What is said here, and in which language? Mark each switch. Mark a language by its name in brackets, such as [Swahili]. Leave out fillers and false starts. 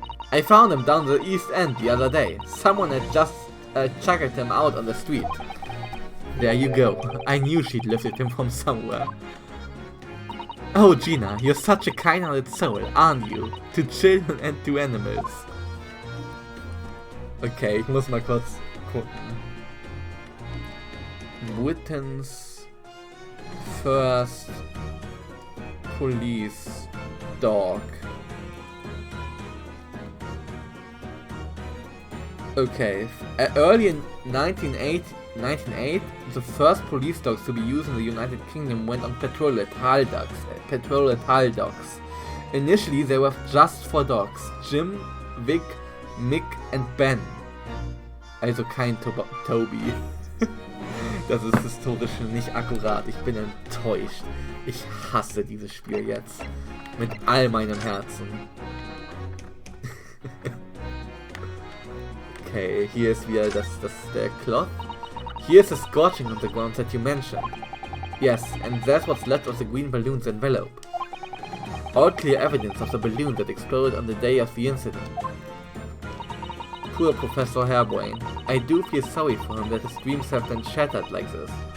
[English] I found him down the East End the other day. Someone had just checked him out on the street. There you go, I knew she'd lifted him from somewhere. Oh Gina, you're such a kind-hearted soul, aren't you? To children and to animals. [German] Okay, ich muss mal kurz gucken. [English] Britain's first police dog. Okay, early in 1908, the first police dogs to be used in the United Kingdom went on patrol at Hull docks. Initially they were just 4 dogs, Jim, Vic, Mick and Ben. [German] Also kein Toby. Das ist historisch nicht akkurat. Ich bin enttäuscht. Ich hasse dieses Spiel jetzt. Mit all meinem Herzen. Okay, hier ist wieder der Cloth. [English] Here is the scorching on the ground that you mentioned. Yes, and that's what's left of the green balloon's envelope. All clear evidence of the balloon that exploded on the day of the incident. Poor Professor Hairbrain. I do feel sorry for him that his dreams have been shattered like this.